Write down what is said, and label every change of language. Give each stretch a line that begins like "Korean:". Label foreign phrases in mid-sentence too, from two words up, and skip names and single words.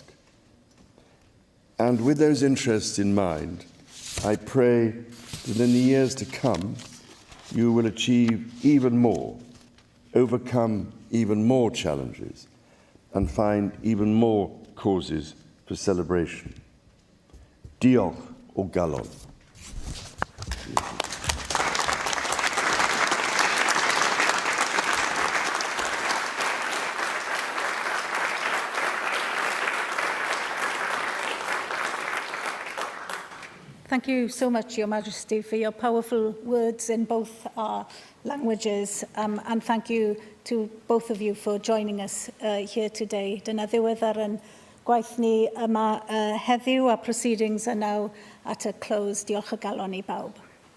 English: And with those interests in mind, I pray that in the years to come, you will achieve even more, overcome even more challenges, and find even more causes for celebration.
Welsh: Diolch o galon.
English: Thank you so much, Your Majesty, for your powerful words in both our languages, and thank you to both of you for joining us here today.
Welsh: Dyna ddiweddar yn gwaith ni yma heddiw, a
English: proceedings are now at a close.
Welsh: Diolch o galon I bawb.